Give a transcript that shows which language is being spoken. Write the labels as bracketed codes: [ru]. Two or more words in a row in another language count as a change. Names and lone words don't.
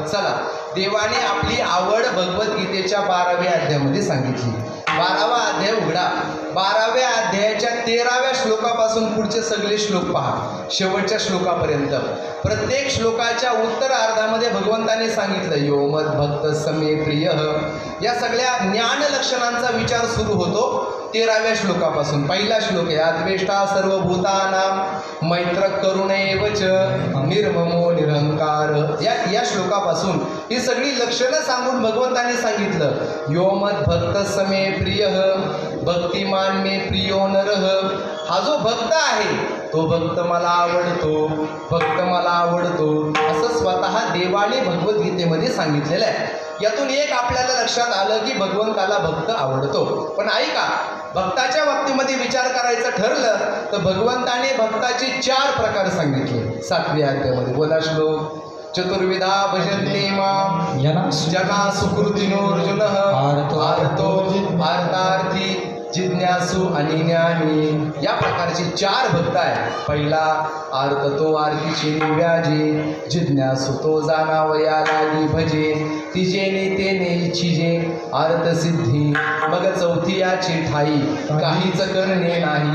[mr] चला, देवाने आपली आवड भगवद्गीतेच्या 12व्या अध्यायामध्ये सांगितली. 12वा अध्याय उघडा. 12व्या अध्यायाच्या 13व्या श्लोकापासून पुढचे सगळे श्लोक पहा, शेवटच्या श्लोकापर्यंत. प्रत्येक श्लोकाच्या उत्तरार्धामध्ये भगवंताने सांगितलं [sa] यो मद भक्त समे प्रिय. [mr] या सगळ्या ज्ञान लक्षणांचा विचार सुरू होतो 13व्या श्लोकापासून. पहिला श्लोक आहे [sa] अद्वेष्टा सर्वभूतानां मैत्र करुणैवच निर्ममो निरहंकार. [mr] या श्लोकापासून ही सगळी लक्षणं सांगून भगवंताने सांगितलं [sa] यो मद भक्त समे प्रिय भक्तिमान मे प्रियो नरः. [mr] हा जो भक्त आहे तो भक्त मला आवडतो, भक्त मला आवडतो, असं स्वतः देवाने भगवद्गीतेमध्ये सांगितलेलं आहे. यातून एक आपल्याला लक्षात आलं की भगवंताला भक्त आवडतो. पण ऐका, भक्ताच्या बाबतीमध्ये विचार करायचं ठरलं तर भगवंताने भक्ताचे 4 प्रकार सांगितले 7व्या अध्यायामध्ये. बोला श्लोक. [sa] चतुर्विधा भजन्ते मां जना सुकृतिनोर्जुन आर्तो आर्तार्थी जिज्ञासू आणि ज्ञानी. या प्रकारचे 4 भक्त आहेत. [mr] पहिला आर्त तो आरतीची निव्याजे, जिज्ञासू तो जाणावया लागी भजे, तिजेने तेने इच्छिजे आर्त सिद्धी, मग चौथी याची ठाई काहीच करणे नाही.